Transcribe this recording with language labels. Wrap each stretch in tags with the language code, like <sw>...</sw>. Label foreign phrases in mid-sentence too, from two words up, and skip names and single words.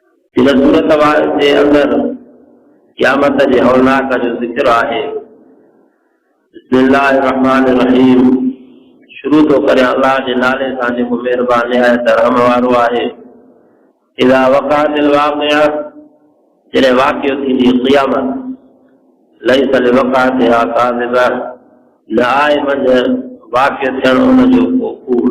<sd>हिन सूरत जे अंदरि क़यामत जे हौलनाक जो ज़िक्र आहे।</sd> <ar>بسم الله الرحمن الرحيم.</ar> <sd>शुरू तो करे अल्लाह जे नाले सां जेको महिरबान निहायत रहम वारो आहे।</sd> <ar>إذا وقعت الواقعة,</ar> <sd>जॾहिं वाक़ियो थींदी क़यामत,</sd> <ar>ليس لوقعتها كاذبة,</ar> <sd>न आहे मंझि वाक़ियो थियण उनजो को कूड़।</sd>